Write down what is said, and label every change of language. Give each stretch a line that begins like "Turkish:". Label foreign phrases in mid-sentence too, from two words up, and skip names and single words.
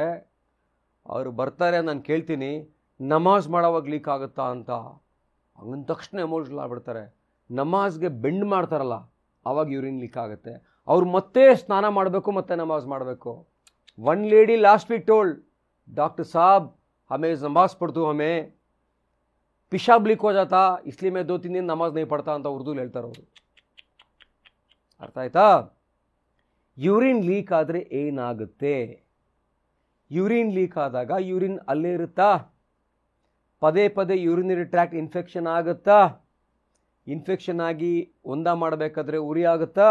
Kannada: ಅವರು ಬರ್ತಾರೆ, ನಾನು ಕೇಳ್ತೀನಿ, ನಮಾಜ್ ಮಾಡೋವಾಗ ಲೀಕ್ ಆಗುತ್ತಾ ಅಂತ. ಹಂಗಂದ ತಕ್ಷಣ ಎಮೋಷನಲ್ ಆಗ್ಬಿಡ್ತಾರೆ. ನಮಾಜ್ಗೆ ಬೆಂಡ್ ಮಾಡ್ತಾರಲ್ಲ, ಆವಾಗ
English: urine leak
Kannada: ಆಗುತ್ತೆ. ಅವ್ರು ಮತ್ತೆ ಸ್ನಾನ ಮಾಡಬೇಕು, ಮತ್ತೆ ನಮಾಜ್ ಮಾಡಬೇಕು.
English: One lady last week told,
Hindi: डॉक्टर साहब हमें नमाज पढ़ते हमें पेशाब लीक हो जाता, इसलिए मैं 2-3 दिन नमाज नहीं पढ़ता
Kannada: ಅಂತ ಉರ್ದುಲಿ ಹೇಳ್ತಾರೆ ಅವರು. ಅರ್ಥ ಆಯ್ತಾ?
English: urine leak
Kannada: ಆದರೆ ಏನಾಗುತ್ತೆ?
English: urine leak
Kannada: ಆದಾಗ ಯೂರಿನ್ ಅಲ್ಲೇ ಇರುತ್ತಾ? ಪದೇ ಪದೇ
English: urinary tract infection
Kannada: ಆಗುತ್ತಾ? ಇನ್ಫೆಕ್ಷನ್ ಆಗಿ ಒಂದ ಮಾಡಬೇಕಾದ್ರೆ ಉರಿ ಆಗುತ್ತಾ?